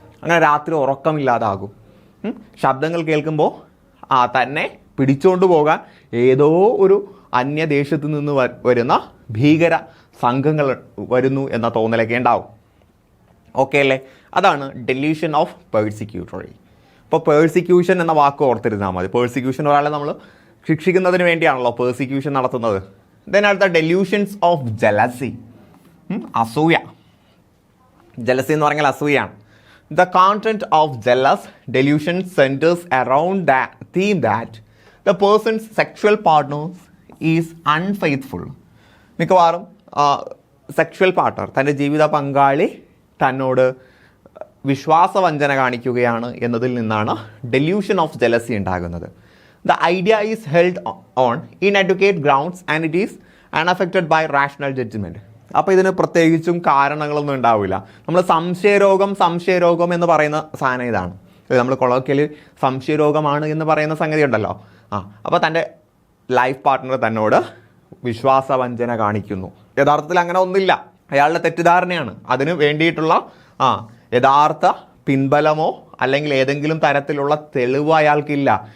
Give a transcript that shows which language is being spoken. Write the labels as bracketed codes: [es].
[ml] അങ്ങനെ രാത്രി ഉറക്കമില്ലാതാകും. ശബ്ദങ്ങൾ കേൾക്കുമ്പോൾ തന്നെ പിടിച്ചുകൊണ്ട് പോകാൻ ഏതോ ഒരു അന്യദേശത്ത് നിന്ന് വരുന്ന ഭീകര സംഘങ്ങൾ വരുന്നു എന്ന തോന്നലൊക്കെ ഉണ്ടാവും. ഓക്കെ അല്ലേ? അതാണ് ഡെല്യൂഷൻ ഓഫ് പേഴ്സിക്യൂട്ടറി. ഇപ്പോൾ പേഴ്സിക്യൂഷൻ എന്ന വാക്ക് ഓർത്തിരുന്നാൽ മതി. പേഴ്സിക്യൂഷൻ ഒരാളെ നമ്മൾ ശിക്ഷിക്കുന്നതിന് വേണ്ടിയാണല്ലോ പേഴ്സിക്യൂഷൻ നടത്തുന്നത്. ദെൻ അടുത്ത ഡെല്യൂഷൻസ് ഓഫ് ജലസി, അസൂയ. ജലസി എന്ന് പറഞ്ഞാൽ അസൂയാണ്. [en] The content of jealous delusion centers around the theme that the person's sexual partner is unfaithful. [ml] മിക്കവാറും സെക്ഷൽ പാർട്ട്ണർ, തൻ്റെ ജീവിത പങ്കാളി തന്നോട് വിശ്വാസവഞ്ചന കാണിക്കുകയാണ് എന്നതിൽ നിന്നാണ് ഡെല്യൂഷൻ ഓഫ് ജലസി ഉണ്ടാകുന്നത്. [en] The idea is held on inadequate grounds and it is unaffected by rational judgment. [ml] അപ്പോൾ ഇതിന് പ്രത്യേകിച്ചും കാരണങ്ങളൊന്നും ഉണ്ടാവില്ല. നമ്മൾ സംശയരോഗം എന്ന് പറയുന്ന സാധനം ഇതാണ്. നമ്മൾ കൊളോക്കിയലി സംശയരോഗമാണ് എന്ന് പറയുന്ന സംഗതി ഉണ്ടല്ലോ. അപ്പോൾ തൻ്റെ ലൈഫ് പാർട്ട്ണർ തന്നോട് വിശ്വാസവഞ്ചന കാണിക്കുന്നു. യഥാർത്ഥത്തിൽ അങ്ങനെ ഒന്നുമില്ല, അയാളുടെ തെറ്റിദ്ധാരണയാണ്. അതിന് വേണ്ടിയിട്ടുള്ള യഥാർത്ഥ പിൻബലമോ അല്ലെങ്കിൽ ഏതെങ്കിലും തരത്തിലുള്ള തെളിവ് അയാൾക്കില്ല.